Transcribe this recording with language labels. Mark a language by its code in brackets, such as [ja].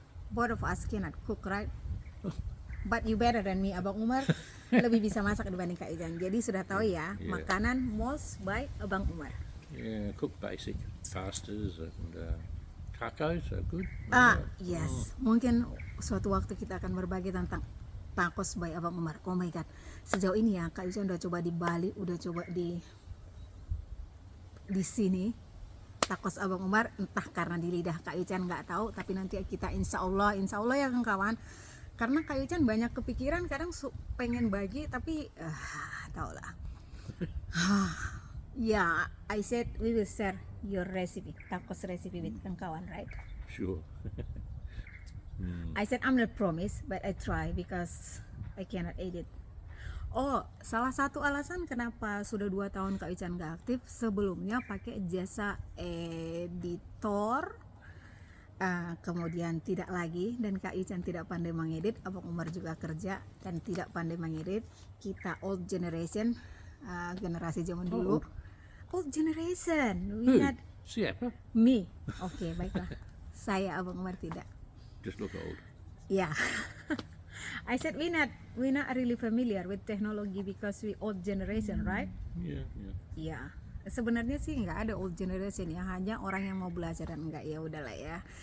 [en] Both of us cannot cook, right? But you better than me. [id] Abang Umar lebih bisa masak dibanding Kak Ican. Jadi sudah tahu ya, [en] Yeah. [id] makanan [en] most by Abang Umar. Yeah, cook basic pastas and tacos are good. Yes. [id] Mungkin suatu waktu kita akan berbagi tentang tacos by Abang Umar. [en] Oh my god. [id] Sejauh ini ya, Kak Ican udah coba di Bali, udah coba di sini tacos Abang Umar, entah karena di lidah Kak Ican nggak tahu, tapi nanti kita insya Allah ya kawan, karena Kak Ican banyak kepikiran, kadang pengen bagi tapi tau lah. [en] Yeah, I said we will share your recipe, tacos recipe with kawan, right? Sure. I said I'm not promise, but I try because I cannot edit. [id] Oh, salah satu alasan kenapa sudah 2 tahun Kak Ican gak aktif, sebelumnya pakai jasa editor, kemudian tidak lagi, dan Kak Ican tidak pandai mengedit, Abang Umar juga kerja dan tidak pandai mengedit. Kita [en] old generation, [id] generasi zaman dulu. [en] Old generation, we not [id] Siapa? me. Oke, baiklah. Saya Abang Umar tidak. [en] Just look old. Yeah. I said we not really familiar with technology because we old generation, right? Yeah. [id] Iya. Sebenarnya sih nggak ada [en] old generation [id] ya, hanya orang yang mau belajar dan enggak, ya udahlah ya.